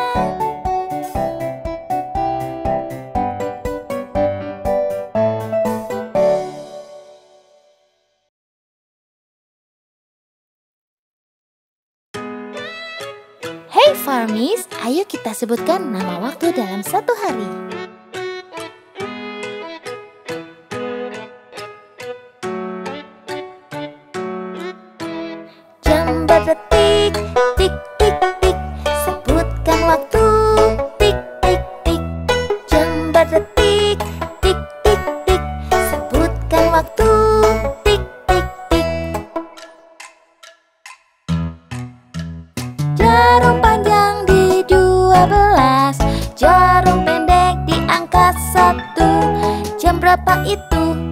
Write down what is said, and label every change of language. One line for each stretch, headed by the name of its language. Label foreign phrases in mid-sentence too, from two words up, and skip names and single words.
Indonesian: Hey Farmis, ayo kita sebutkan nama waktu dalam satu hari. Jam berdetik, tik tik tik, sebutkan waktu, tik tik tik. Jam berdetik, tik tik tik, sebutkan waktu, tik tik tik. Jarum panjang di 12, jarum pendek di angka 1. Jam berapa itu?